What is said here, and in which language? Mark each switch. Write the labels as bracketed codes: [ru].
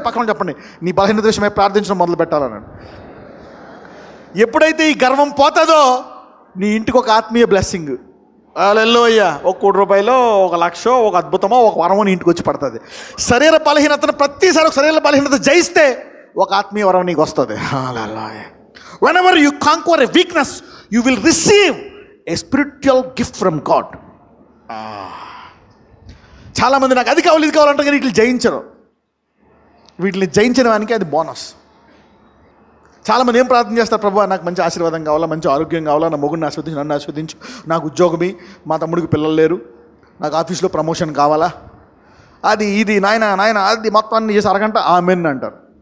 [te] పక్కన చెప్పండి, నీ బలహీనత విషయమై ప్రార్థించడం మొదలు పెట్టాలన్నాడు. ఎప్పుడైతే ఈ గర్వం పోతుందో నీ ఇంటికి ఒక ఆత్మీయ బ్లెస్సింగ్. హల్లెలూయా. 1 కోటి రూపాయలు, 1 లక్ష, ఒక అద్భుతమో, ఒక వరమో నీ ఇంటికి వచ్చి పడుతుంది. శరీర బలహీనతను ప్రతిసారి ఒక శరీర బలహీనత జయిస్తే ఒక ఆత్మీయ వరం నీకు వస్తుంది. హల్లెలూయా. [en] whenever you conquer a weakness you will receive a spiritual gift from God. [te] చాలామంది నాకు అది కావాలి ఇది కావాలంటే కానీ వీటిని జయించరు. వీటిని జయించిన వానికి అది బోనస్. చాలామంది ఏం ప్రార్థన చేస్తారు? ప్రభు నాకు మంచి ఆశీర్వాదం కావాలా, మంచి ఆరోగ్యం కావాలా, నా మొగుడిని ఆస్వాదించు, నన్ను ఆస్వాదించు, నాకు ఉద్యోగమి, మా తమ్ముడికి పిల్లలు లేరు, నాకు ఆఫీస్లో ప్రమోషన్ కావాలా, అది ఇది నాయన అది మొత్తాన్ని చేసి అరగంట ఆమెన్ అంటారు.